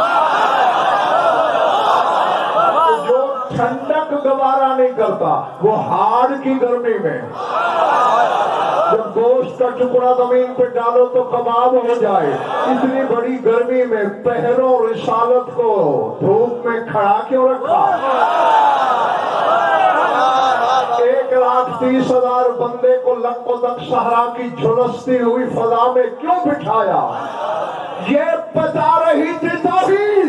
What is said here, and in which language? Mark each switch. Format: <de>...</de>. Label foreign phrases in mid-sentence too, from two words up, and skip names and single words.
<ur>جو ٹھنڈک گوارا نہیں کرتا وہ ہاڑ کی گرمی میں، جب گوشت کا ٹکڑا زمین پہ ڈالو تو کباب ہو جائے، اتنی بڑی گرمی میں پہروں رسالت کو دھوپ میں کھڑا کیوں رکھا؟ 1,30,000 بندے کو لق و دق صحرا کی جھلستی ہوئی فضا میں کیوں بٹھایا؟ یہ بتا رہی تھی توحید۔</ur>